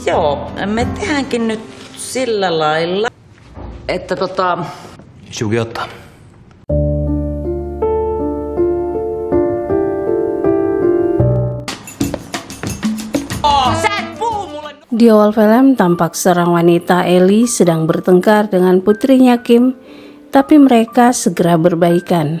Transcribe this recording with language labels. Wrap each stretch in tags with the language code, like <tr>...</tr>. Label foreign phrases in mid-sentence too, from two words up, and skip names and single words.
<fi>Joo, me tehdäänkin nyt sillä lailla, että Shugi ottaa.</fi> <id>Di awal film tampak seorang wanita Ellie sedang bertengkar dengan putrinya Kim, tapi mereka segera berbaikan.</id>